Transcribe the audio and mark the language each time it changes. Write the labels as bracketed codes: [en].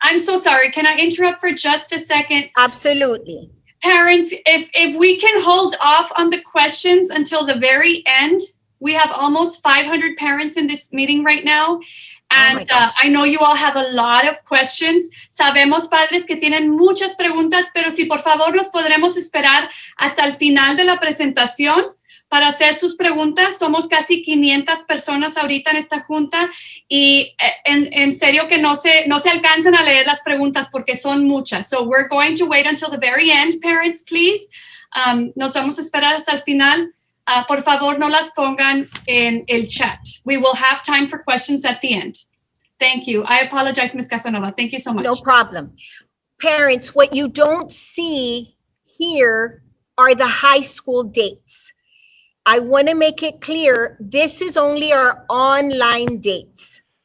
[en] I'm so sorry. Can I interrupt for just a second? Absolutely. Parents, if we can hold off on the questions until the very end, we have almost 500 parents in this meeting right now. And I know you all have a lot of questions. [es] Sabemos, padres, que tienen muchas preguntas, pero si por favor nos podremos esperar hasta el final de la presentación para hacer sus preguntas. Somos casi 500 personas ahorita en esta junta y en serio que no se alcanzan a leer las preguntas porque son muchas. [en] So we're going to wait until the very end, parents, please. [es] Nos vamos a esperar hasta el final. Por favor, no las pongan en el chat. [en] We will have time for questions at the end. Thank you. I apologize, Ms. Casanova. Thank you so much. No problem. Parents, what you don't see here are the high school dates. I want to make it clear, this is only our online dates.